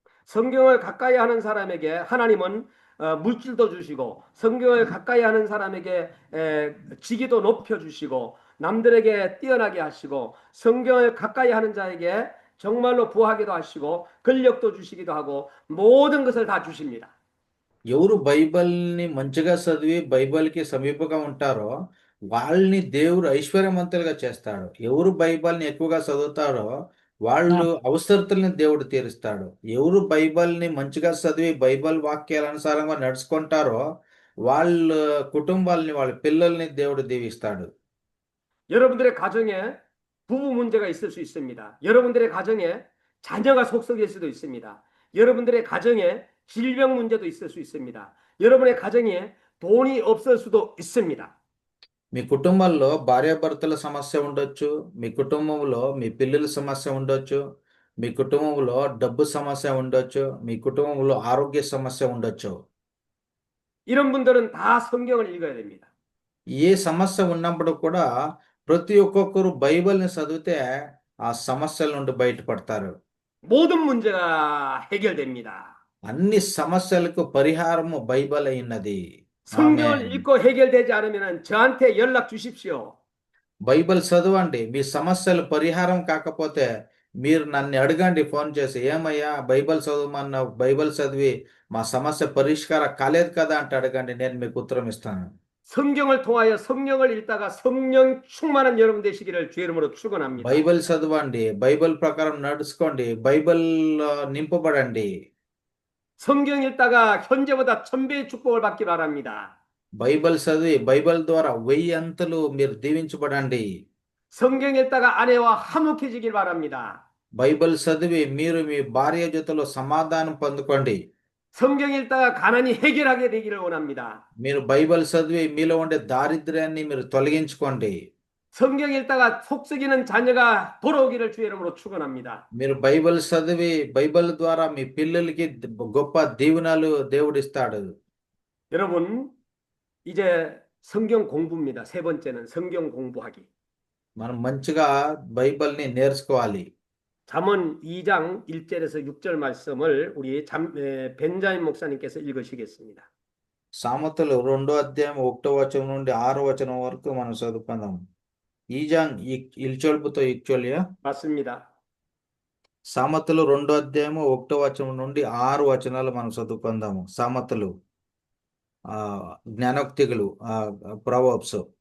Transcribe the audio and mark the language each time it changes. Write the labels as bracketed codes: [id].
[ko] 성경을 가까이 하는 사람에게 하나님은 물질도 주시고 성경을 가까이 하는 사람에게 직위도 높여주시고 남들에게 뛰어나게 하시고 성경을 가까이 하는 자에게 정말로 부하기도 하시고 권력도 주시기도 하고 모든 것을 다 주십니다. [te] ఎవరు బైబిల్‌ని మంచిగా చదివి బైబిల్‌కి సమీపంగా ఉంటారో వాళ్ళని దేవుడు ఐశ్వర్యవంతులుగా చేస్తాడు. ఎవరు బైబిల్‌ని ఎక్కువగా చదువుతారో వాళ్ళు అవసరతల్ని దేవుడు తీరుస్తాడు. ఎవరు బైబిల్‌ని మంచిగా చదివి బైబిల్ వాక్యాల అనుసారంగా నడుచుకుంటారో వాళ్ళ కుటుంబాల్ని, వాళ్ళ పిల్లల్ని దేవుడు దీవిస్తాడు. [ko] 여러분들의 가정에 부부 문제가 있을 수 있습니다. 여러분들의 가정에 자녀가 속썩일 수도 있습니다. 여러분들의 가정에 질병 문제도 있을 수 있습니다. 여러분의 가정에 돈이 없을 수도 있습니다. [te] మీ కుటుంబాల్లో భార్యాభర్తల సమస్య ఉండొచ్చు. మీ కుటుంబంలో మీ పిల్లల సమస్య ఉండొచ్చు. మీ కుటుంబంలో డబ్బు సమస్య ఉండొచ్చు. మీ కుటుంబంలో ఆరోగ్య సమస్య ఉండొచ్చు. [ko] 이런 분들은 다 성경을 읽어야 됩니다. [te] ఏ సమస్య ఉన్నప్పుడు కూడా ప్రతి ఒక్కొక్కరు బైబిల్‌ని చదివితే ఆ సమస్యల నుండి బయటపడతారు. [ko] 모든 문제가 해결됩니다. [te] అన్ని సమస్యలకు పరిహారము బైబిల్ అయినది. [ko] 성경을 [te] ఆమేన్. [ko] 읽고 해결되지 않으면 저한테 연락 주십시오. [te] బైబిల్ చదవండి. మీ సమస్యలు పరిహారం కాకపోతే మీరు నన్ను అడగండి ఫోన్ చేసి. ఏమయ్యా బైబిల్ చదవమన్నావు, బైబిల్ చదివి మా సమస్య పరిష్కారం కాలేదు కదా అంటే అడగండి. నేను మీకు ఉత్తరం ఇస్తాను. [ko] 성경을 통하여 성령을 읽다가 성령 충만한 여러분 되시기를 주의 이름으로 축원합니다. [te] బైబిల్ చదవండి. బైబిల్ ప్రకారం నడుచుకోండి. బైబిల్ నింపబడండి. [ko] 성경 읽다가 현재보다 1000배의 축복을 받기 바랍니다. [te] బైబిల్ చదివి బైబిల్ ద్వారా 1000 అంతలు మీరు దీవించబడండి. [ko] 성경 읽다가 아내와 화목해지길 바랍니다. [te] బైబిల్ చదివి మీరు మీ భార్య జతలో సమాధానం పొందుకోండి. [ko] 성경 읽다가 가난이 해결하게 되기를 원합니다. [te] మీరు బైబిల్ చదివి మీలో ఉండే దారిద్ర్యాన్ని మీరు తొలగించుకోండి. [ko] 성경 읽다가 속썩이는 자녀가 돌아오기를 주의 이름으로 축원합니다. [te] మీరు బైబిల్ చదివి బైబిల్ ద్వారా మీ పిల్లలకి గొప్ప దీవెనలు దేవుడిస్తాడు. [ko] 여러분 이제 성경 공부입니다. 세 번째는 성경 공부하기. [te] మనం మంచిగా బైబిల్ని నేర్చుకోవాలి. [ko] 잠언 2장 1절에서 6절 말씀을 우리 벤자민 목사님께서 읽으시겠습니다. [te] సామెతలు 2వ అధ్యాయం 1వ వచనం నుండి 6వ వచనం వరకు మనం చదువుకుందాం. [ko] 2장 1절부터 6절이야? 맞습니다. [te] సామెతలు 2వ అధ్యాయం 1వ వచనం నుండి 6 వచనాలు మనం చదువుకుందాము. సామెతలు జ్ఞానోక్తిಗಳು ప్రొవర్బ్స్.